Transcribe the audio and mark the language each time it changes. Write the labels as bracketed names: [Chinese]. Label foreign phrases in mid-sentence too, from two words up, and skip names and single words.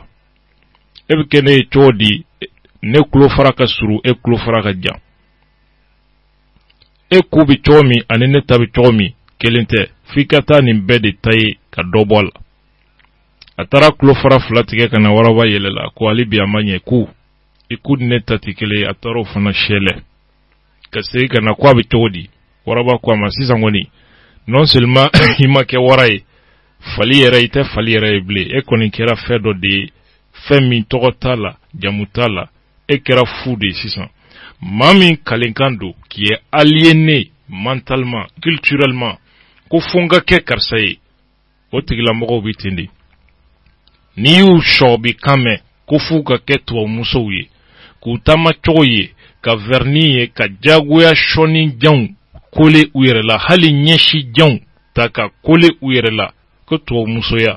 [Bambara] E bɛ kɛ ne ye cogo di, ne kulo fara ka suru, e kulo fara ka jan. E ku bi cogo min ani ne ta bi cogo min kelen tɛ, f'i ka taa nin bɛɛ de ta ye ka dɔ bɔ a la. A taara kulo fara fila tigɛ ka na waraba yɛlɛla, ko ale bi a ma ɲɛ ku. I ku ni ne ta ti kelen ye, a taara o fana sɛlɛ. Ka segin ka na ko a bi cogo di, waraba ko a ma sisan kɔni, [French] non seulement [Bambara] i ma kɛ wara ye, fali yɛrɛ i tɛ fali yɛrɛ ye bilen, e kɔni kɛra fɛn dɔ de ye, fɛn min tɔgɔ t'a la, jamu t'a la, e kɛra fu de ye sisan. Maa min kalenkan don, [French] qui est aliéné mentalement, culturellement, [Bambara] ko fo n ka kɛ karisa ye, o tigilamɔgɔw bi ten de. N'i y'u sɔɔbi kan mɛn, ko f'u ka kɛ tubabumusow ye, k'u taama cogo ye, ka verni ye, ka jagoya sɔni janw kole u yɛrɛ la, hali ɲɛsi janw ta ka kole u yɛrɛ la, ko tubabumusoya.